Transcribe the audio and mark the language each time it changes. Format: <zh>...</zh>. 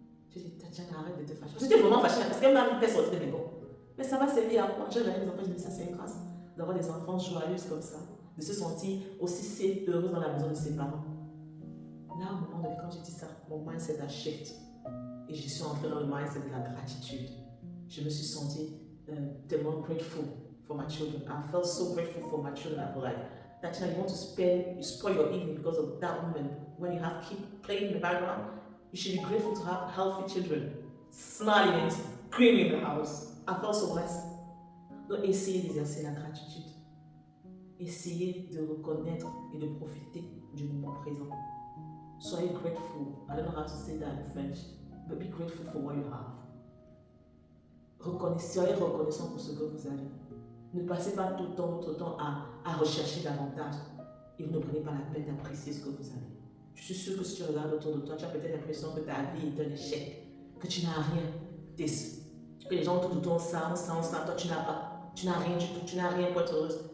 <fr>J'ai dit, Tatiana, arrête de te fâcher. J'étais vraiment fâchée parce qu'elle m'a fait sortir de mes gonds. Mais ça va servir à quoi? J'ai regardé mes enfants, je me dis, ça c'est une grâce d'avoir des enfants joyeux comme ça, de se sentir aussi safe, heureuse dans la maison de ses parents. Là, au moment donné, quand j'ai dit ça, mon mindset a shift. Et je suis entrée dans le mindset de la gratitude. Je me suis sentie tellement</fr> <en>grateful for my children. I felt so grateful for my children. I feel like, Tatiana, you want to you spoil your evening because of that woman. When you have kids playing in the background, you should be grateful to have healthy children, smiling and screaming in the house. I felt so blessed.</en> <fr>Donc, essayez d'exercer la gratitude. Essayez de reconnaître et de profiter du moment présent. Soyez grateful.</fr> <en>I don't know how to say that in French, but be grateful for what you have.</en> <fr>Soyez reconnaissant pour ce que vous avez. Ne passez pas tout le temps votre temps à rechercher davantage et vous ne prenez pas la peine d'apprécier ce que vous avez. Je suis sûre que si tu regardes autour de toi, tu as peut-être l'impression que ta vie est un échec, que tu n'as rien, que les gens autour de toi ont ça, toi tu n'as pas, tu n'as rien du tout, tu n'as rien pour être heureuse.</fr>